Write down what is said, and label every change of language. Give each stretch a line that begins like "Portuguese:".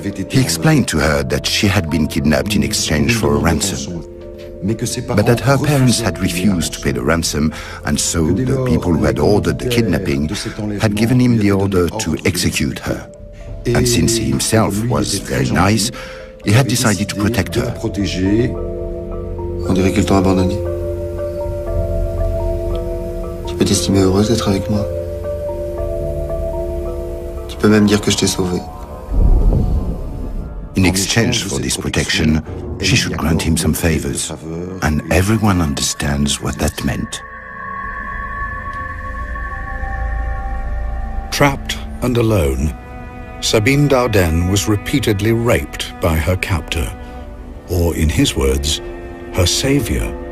English: He explained to her that she had been kidnapped in exchange for a ransom, but that her parents had refused to pay the ransom, and so the people who had ordered the kidnapping had given him the order to execute her. And since he himself was very nice, he had decided to protect her.
French: On dirait qu'ils t'ont abandonné. Tu peux t'estimer heureuse d'être avec moi. Tu peux même dire que je t'ai sauvée.
English: In exchange for this protection, She should grant him some favors, and everyone understands what that meant. Trapped and alone, Sabine Dardenne was repeatedly raped by her captor, or in his words, her savior.